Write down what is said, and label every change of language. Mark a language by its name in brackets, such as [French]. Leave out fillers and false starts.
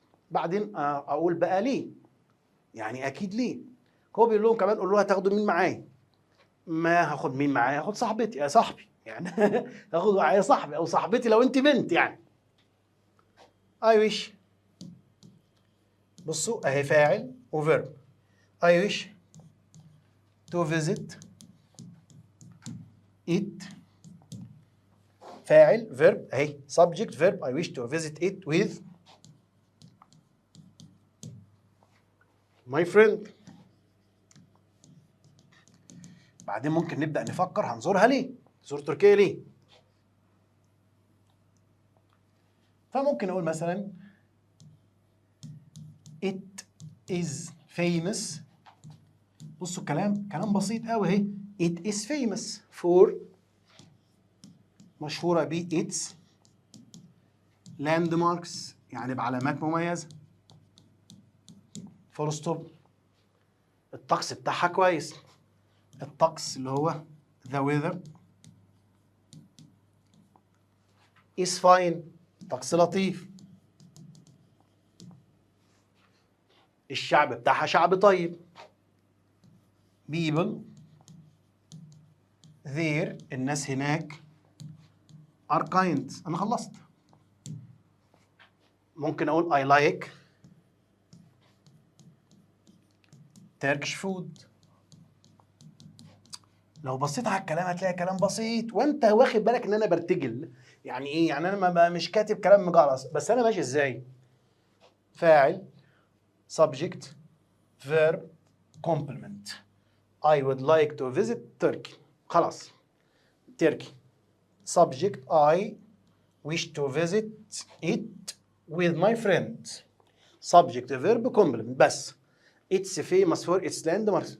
[Arabic] بعدين اقول بقى ليه، يعني اكيد ليه. هو بيقول لهم كمان قول له هتاخدوا مين معايا؟ ما هاخد مين معايا؟ هاخد صاحبتي يا صاحبي يعني هاخد معايا صاحبي او صاحبتي لو انت بنت يعني. اي ويش، بصوا اهي فاعل وفيرب. [English] I wish to visit it، [Arabic] فاعل فيرب اهي [English] subject verb I wish to visit it with my friend. [Arabic] بعدين ممكن نبدأ نفكر هنزورها ليه؟ نزور تركيا ليه؟ فممكن أقول مثلا [English] it is famous. [Arabic] بصوا الكلام كلام بسيط قوي اهي. [English] it is famous for، [Arabic] مشهورة ب [English] its landmarks، [Arabic] يعني بعلامات مميزة. فول ستوب. الطقس بتاعها كويس. الطقس اللي هو [English] the weather is fine، [Arabic] طقس لطيف. الشعب بتاعها شعب طيب. [English] people there، [Arabic] الناس هناك [English] are kind. [Arabic] أنا خلصت. [English] ممكن أقول I like Turkish food. [Arabic] لو بصيت على الكلام هتلاقي كلام بسيط وانت واخد بالك ان انا برتجل. يعني ايه؟ يعني انا مش كاتب كلام مجعلص، بس انا ماشي ازاي؟ فاعل [English] subject verb complement. I would like to visit Turkey. [Arabic] خلاص. [English] Turkey. Subject I wish to visit it with my friends. Subject verb complement بس. It's famous for its landmarks.